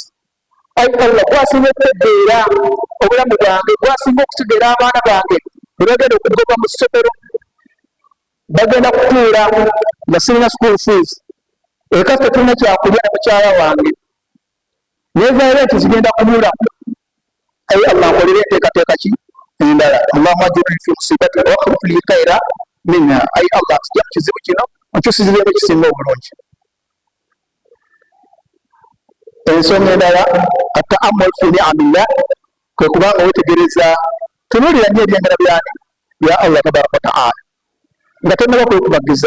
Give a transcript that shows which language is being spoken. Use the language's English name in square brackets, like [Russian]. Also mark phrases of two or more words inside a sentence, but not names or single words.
[Ganda] Ayi Allah gwasinga okutegeera obulamu bwange, gwasinga okutegeera abaana bange ne bagenda okugoba mu ssomero, bagenda kutuula nga sirina [English] school fees, [Ganda] eka tetulina kyakulya ne mukyala wange, neevaire nti zigenda kubula. Ayi Allah nkolera enteekateeka ki endala. [Arabic] اللهم أجرني في مصيبتي وأخلف لي خيرا منها. [Ganda] Ayi Allah nzija mu kizibu kino onkyusizibwemu ekisinga obulungi. Ensonga endala [Arabic] التأمل في نعم الله, [Ganda] kwe kubanga weetegereza tunuulira nnyo ebyengera byani bya Allah [Arabic] تبارك وتعالى [Ganda] nga tonnaba kwekubagiza.